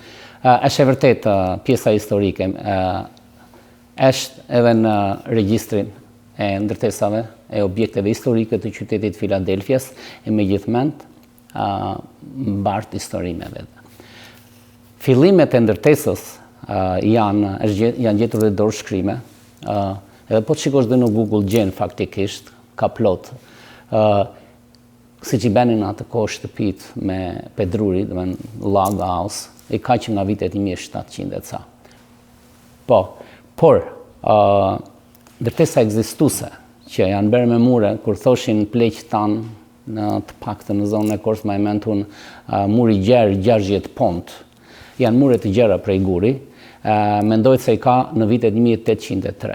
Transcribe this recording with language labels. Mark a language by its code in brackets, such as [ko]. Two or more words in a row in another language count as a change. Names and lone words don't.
[sq] Është e vërtet pjesa historike, është edhe në regjistrin e ndërtesave e objekteve historike të qytetit Filadelfias, e megjithmend mbart historinë me vetë. Fillimet e ndërtesës janë gjetur dhe dorë shkrime, edhe po të shikosh dhe në Google gjen faktikisht, ka plot. Si që i benin atë kohë shtëpit me pedruri, dhe me [en] log house, [sq] i ka që nga vitet 1700 e ca. Por, ndërtesa ekzistuese, që janë bërë me mure, kur thoshin pleq tanë, në të paktën në zonën e Korçë, ma e mentun muri gjerë 60 pont, janë mure të gjera prej guri, mendojtë se i ka në vitet 1803.